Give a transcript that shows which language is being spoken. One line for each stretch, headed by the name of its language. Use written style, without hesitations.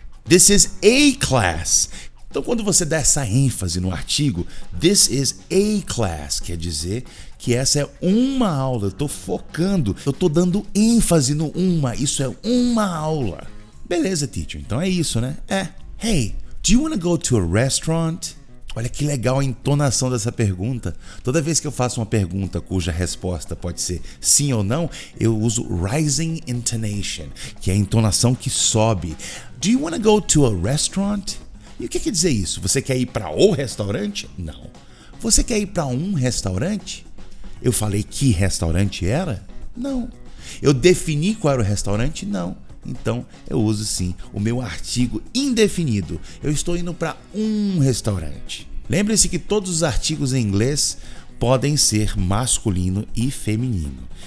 English: This is a class.
Portuguese: Então quando você dá essa ênfase no artigo,
English: this is a class,
Portuguese: quer dizer que essa é uma aula. Eu estou focando, eu estou dando ênfase no uma. Isso é uma aula. Beleza, teacher, então é isso, né?
English: Hey, do you want to go to a restaurant?
Portuguese: Olha que legal a entonação dessa pergunta. Toda vez que eu faço uma pergunta cuja resposta pode ser sim ou não, eu uso rising intonation, que é a entonação que sobe.
English: Do you want to go to a restaurant?
Portuguese: E o que quer dizer isso? Você quer ir para o restaurante? Não. Você quer ir para um restaurante? Eu falei que restaurante era? Não. Eu defini qual era o restaurante? Não. Então, eu uso sim o meu artigo indefinido. Eu estou indo para um restaurante. Lembre-se que todos os artigos em inglês podem ser masculino e feminino.